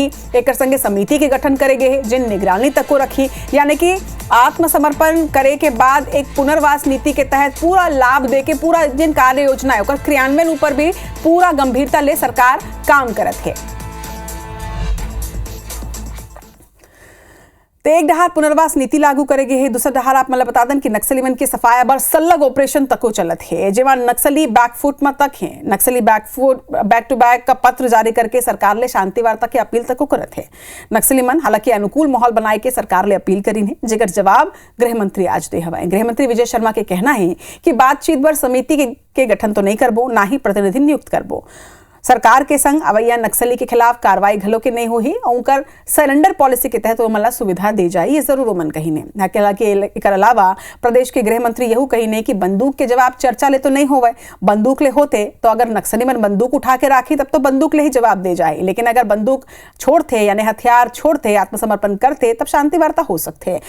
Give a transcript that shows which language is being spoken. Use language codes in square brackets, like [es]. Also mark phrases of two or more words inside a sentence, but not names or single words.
[hne] एक संगे समिति के गठन करेगे जिन निगरानी तक को रखी, यानी कि आत्मसमर्पण करे के बाद एक पुनर्वास नीति के तहत पूरा लाभ दे के पूरा जिन कार्य योजना है ओकर क्रियान्वयन ऊपर भी पूरा गंभीरता ले सरकार काम करत है। तो एक डहार पुनर्वास नीति लागू करेगे है, दूसरा डहार आप मतलब बता दें कि नक्सली मन के सफाया बर सल्लग ऑपरेशन तको चलत है, जेमा नक्सली बैकफुट में तक है। नक्सली [en] back to back [hne] का पत्र जारी करके सरकार ले शांति वार्ता की अपील तक करत है। नक्सली मन हालांकि अनुकूल माहौल बनाए के सरकार ले अपील करी है, जेकर जवाब गृह मंत्री आज दे हवाए। गृह मंत्री विजय शर्मा के कहना है कि बातचीत बर समिति के गठन तो नहीं करबो, ना ही प्रतिनिधि नियुक्त करबो। सरकार के संग अवैया नक्सली के खिलाफ कार्रवाई घलो के नहीं हुई और उनकर [en] surrender policy [hne] के तहत मला सुविधा दे जाए, ये जरूर मन कही ने। हालांकि अलावा प्रदेश के गृह मंत्री यहू कही ने कि बंदूक के जवाब चर्चा ले तो नहीं होवे, बंदूक ले होते तो अगर नक्सली मन बंदूक उठा के राखी तब तो बंदूक ले ही जवाब दे जाए, लेकिन अगर बंदूक छोड़ते यानी हथियार छोड़ते आत्मसमर्पण करते तब शांति वार्ता हो सकते है।